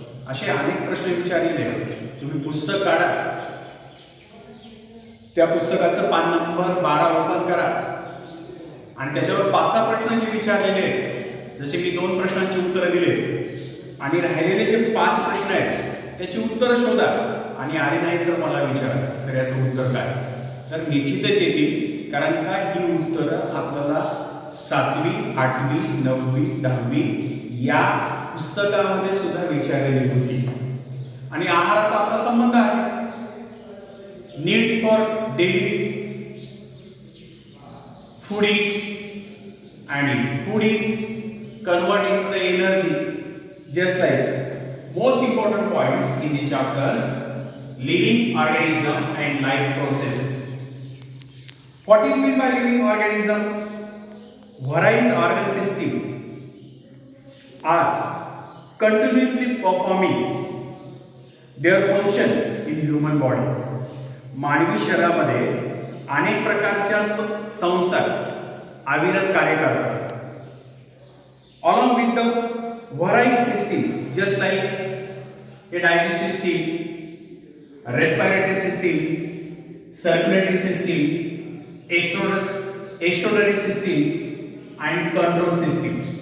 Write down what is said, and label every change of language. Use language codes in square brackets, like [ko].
[mr] असे अनेक प्रश्न विचारलेले तुम्ही पुस्तक काढा, त्या पुस्तकाचं पान नंबर 12 ओपन करा आणि त्याच्यावर 5-6 प्रश्न जे विचारलेले आहेत, जसे मी 2 प्रश्नांची उत्तरं दिले आणि राहिलेले जे 5 प्रश्न आहेत त्याची उत्तरं शोधा, आणि आले नाही तर मला विचारा सर याचं उत्तर काय. तर निश्चितच येतील, कारण का ही उत्तरं आपल्याला 7वी, 8वी, 9वी, 10वी या पुस्तकामध्ये सुद्धा विचारलेली होती. आणि आहाराचा आपला संबंध आहे. [en] Needs for daily food eat and food is converted into the energy, just like most important points in the chapters living organism and life process. What is meant by living organism? Various organ system are continuously performing their function in human body. [mr] मानवी शरीरामध्ये अनेक प्रकारच्या संस्था अविरत कार्य करतात. [en] along with the various system, just like a digestive system, respiratory system, circulatory system, extraordinary systems and control system.